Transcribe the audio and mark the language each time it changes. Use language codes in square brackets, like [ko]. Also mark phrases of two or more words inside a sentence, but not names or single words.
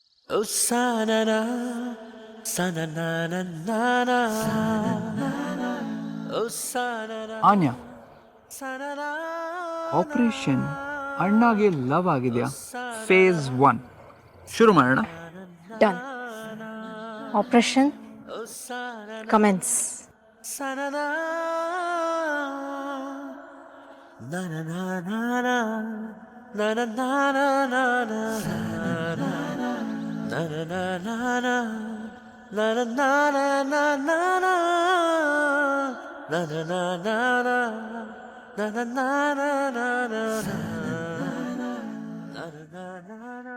[kn] Sanana, sanana, oh sanana, ಆನ್ಯಾ, sanana, ಆಪರೇಷನ್ ಅಣ್ಣಾಗೆ ಲವ್ ಆಗಿದೆಯಾ? ಫೇಸ್ 1 ಶುರು ಮಾಡೋಣ. [en] Done. Operation commence. sanana, na na na na na na na na na na na na na na na na la la la la la la la la la la la la la la la la la.